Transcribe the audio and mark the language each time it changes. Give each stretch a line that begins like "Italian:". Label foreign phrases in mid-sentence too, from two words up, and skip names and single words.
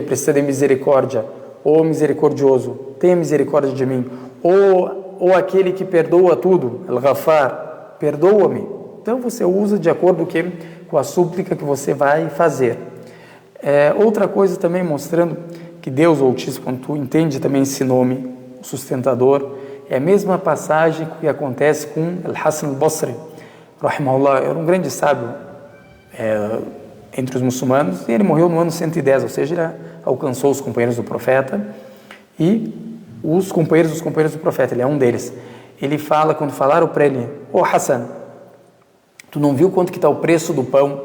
Portuguese: Precisa de misericórdia, ou misericordioso, tenha misericórdia de mim, ou aquele que perdoa tudo, El-Ghafar, perdoa-me. Então você usa de acordo com a súplica que você vai fazer. Outra coisa também mostrando que Deus, o Altíssimo, quando tu entende também esse nome, o sustentador, é a mesma passagem que acontece com Al-Hassan al-Basri, rahimahullah, era um grande sábio entre os muçulmanos, e ele morreu no ano 110, ou seja, ele alcançou os companheiros do profeta, e os companheiros do profeta, ele é um deles. Ele fala, quando falaram para ele, Hassan, tu não viu quanto que está o preço do pão?